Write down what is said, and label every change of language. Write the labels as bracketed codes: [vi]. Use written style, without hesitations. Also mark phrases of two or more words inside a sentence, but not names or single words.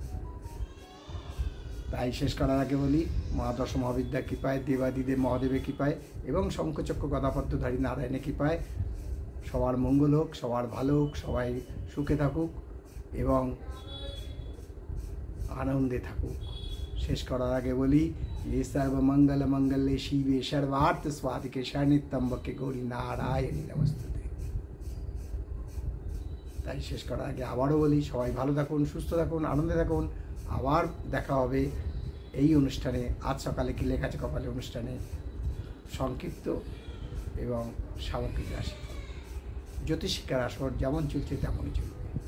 [bn] তাই শেষ করার আগে বলি মা দশ মহাবিদ্যার কৃপায়, দেবাদিদেব মহাদেবের কৃপায় এবং শঙ্খচক্র গদাপদ্মধারী নারায়ণের কৃপায় সবার মঙ্গল হোক, সবার ভালো হোক, সবাই সুখে থাকুক এবং আনন্দে থাকুক। শেষ করার আগে বলি [sa] ये सर्वमंगल मंगल्ये शिवे सर्वार्थ स्वादिके शरण्ये त्र्यंबके गौरी नारायणी नमस्ते। [bn] তাই শেষ করার আগে আবারও বলি সবাই ভালো থাকুন, সুস্থ থাকুন, আনন্দে থাকুন। আবার দেখা হবে এই অনুষ্ঠানে আজ সকালে কি লেখা আছে কপালে অনুষ্ঠানে সংক্ষিপ্ত এবং সামগ্রিক রাশিফল। জ্যোতিষিক্ষার আসর যেমন চলছে তেমনই চলবে।